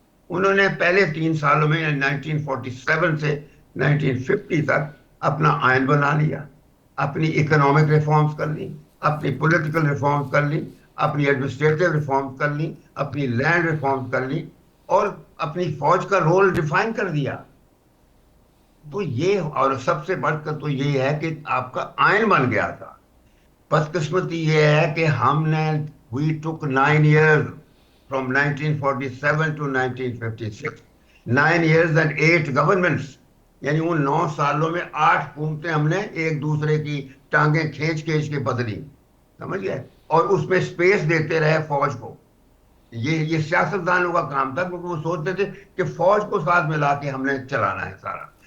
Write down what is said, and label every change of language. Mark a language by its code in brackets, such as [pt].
[ur] انہوں نے پہلے 3 سالوں میں 1947 سے 1950 تک اپنا آئین بنا لیا، اپنی اکنامک ریفارمز کر لی، اپنی پولیٹیکل ریفارمز کر لی، اپنی ایڈمنسٹریٹو ریفارمز کر لی، اپنی لینڈ ریفارمز کر لی، اور اپنی فوج کا رول ڈیفائن کر دیا. تو یہ، اور سب سے بڑھ کر تو یہ ہے کہ آپ کا آئین بن گیا تھا. بدقسمتی یہ ہے کہ ہم نے [en] we took 9 years from 1947 to 1956, 9 years and 8 governments. [ur] یعنی ان 9 سالوں میں 8 حکومتیں ہم نے ایک دوسرے کی ٹانگیں کھینچ کھینچ کے بدلی، سمجھ گئے، اور اس میں سپیس دیتے رہے فوج کو. یہ سیاستدانوں کا کام تھا، کیونکہ وہ سوچتے تھے کہ فوج کو ساتھ ملا کے ہم نے چلانا ہے سارا.